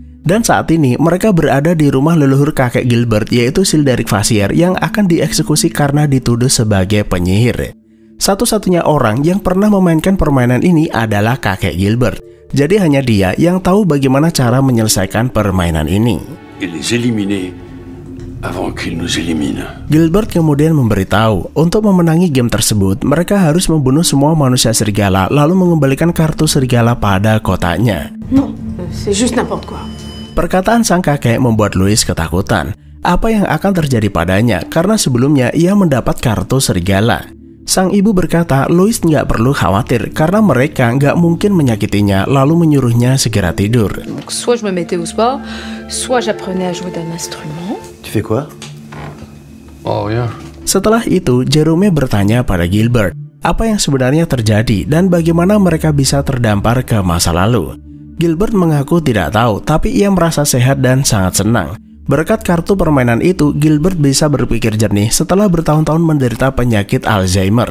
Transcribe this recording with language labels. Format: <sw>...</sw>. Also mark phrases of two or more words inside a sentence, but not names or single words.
<id>Dan saat ini mereka berada di rumah leluhur kakek Gilbert, yaitu Silderic Vasier yang akan dieksekusi karena dituduh sebagai penyihir. Satu-satunya orang yang pernah memainkan permainan ini adalah kakek Gilbert. Jadi hanya dia yang tahu bagaimana cara menyelesaikan permainan ini.</id> <fr>avant qu'il nous élimine.</fr> <id>Gilbert kemudian memberitahu, untuk memenangi game tersebut, mereka harus membunuh semua manusia serigala lalu mengembalikan kartu serigala pada kotaknya.</id> <fr>Non, c'est juste n'importe quoi.</fr> <id>Perkataan sang kakek membuat Louis ketakutan. Apa yang akan terjadi padanya karena sebelumnya ia mendapat kartu serigala. Sang ibu berkata Louis nggak perlu khawatir karena mereka nggak mungkin menyakitinya lalu menyuruhnya segera tidur.</id> <fr>Donc, soit je me mettais au sport, soit j'apprenais à jouer d'un instrument. Tu fais quoi? Oh, rien.</fr> <id>Setelah itu, Jerome bertanya pada Gilbert apa yang sebenarnya terjadi dan bagaimana mereka bisa terdampar ke masa lalu. Gilbert mengaku tidak tahu, tapi ia merasa sehat dan sangat senang. Berkat kartu permainan itu, Gilbert bisa berpikir jernih setelah bertahun-tahun menderita penyakit Alzheimer.</id>